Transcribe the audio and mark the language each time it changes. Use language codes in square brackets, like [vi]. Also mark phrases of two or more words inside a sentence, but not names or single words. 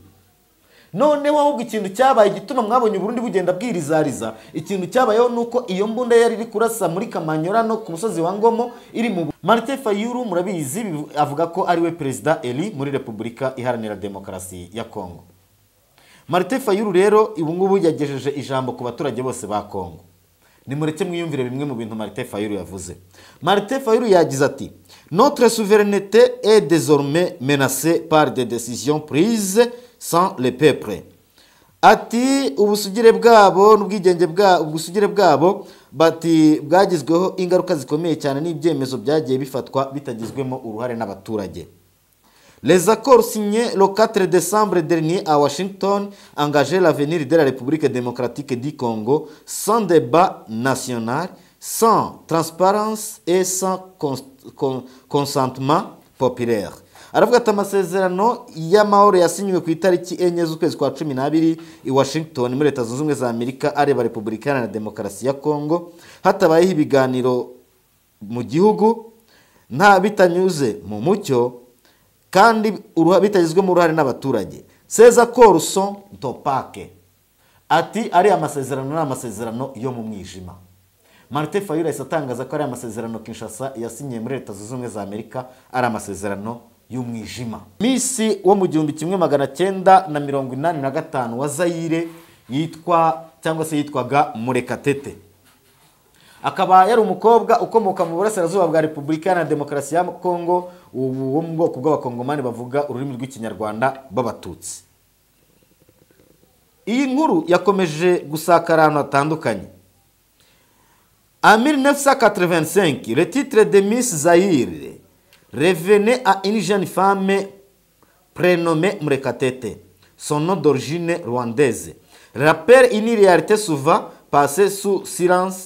[rw] None ahubwo ikintu cyabaye gituma mwabonye Burundi bugenda bwirizariza, ikintu cyabayeho nuko iyo mbunda yari iri kurasa muri Kamanyora no ku musozi wa Ngomo iri mu Martin Fayulu. Murabizi avuga ko ari we Perezida Eli muri Repubulika Iharanira Demokarasi ya Kongo. Martin Fayulu rero ubu ngubu yagejeje ijambo ku baturage bose ba Kongo. Nimureke mwiyumvire bimwe mu bintu Martin Fayulu yavuze. Martin Fayulu yagize ati: [fr] "Notre souveraineté est désormais menacée par des décisions prises sans le peuple." [rw] Ati ubusugire bwabo n'ubwigenge bwabo bati bwagizweho ingaruka zikomeye cyane n'ibyemezo byagiye bifatwa bitagizwemo uruhare n'abaturage. [fr] Les accords signés le 4 décembre dernier à Washington engageaient l'avenir de la République démocratique du Congo sans débat national, sans transparence et sans consentement populaire. [rw] Aravuga ati amasezerano y'amahoro yasinywe ku itariki 4 z'ukwezi kwa 12 i Washington muri Leta Zunze Ubumwe za Amerika areba Repubulika Iharanira Demokarasi ya Kongo hatabayeho ibiganiro mu gihugu, nta bitanyuze mu mucyo kandi bitagizwemo uruhare n'abaturage. [fr] Ces accords sont opaques. [rw] Ati ari amasezerano n'amasezerano yo mu mwijima. Martin Fayulu atangaza ko ari amasezerano Kinshasa yasinyiye muri Leta Zunze Ubumwe za Amerika ari amasezerano y'umwijima. Misi wo mu 1985 wa Zaire yitwaga Murekatete. Akaba yari umukobwa ukomoka mu burasirazuba bwa Repubulika Iharanira Demokarasi ya Kongo, wo mu bwoko bw'abakongomani bavuga ururimi rw'ikinyarwanda b'abatutsi. Iyi nkuru yakomeje gusakara ahantu hatandukanye. [fr] En 1985, le titre de Miss Zaire revenait à une jeune femme prénommée Murekatete, son nom d'origine rwandaise. Rappelle une réalité souvent passée sous silence.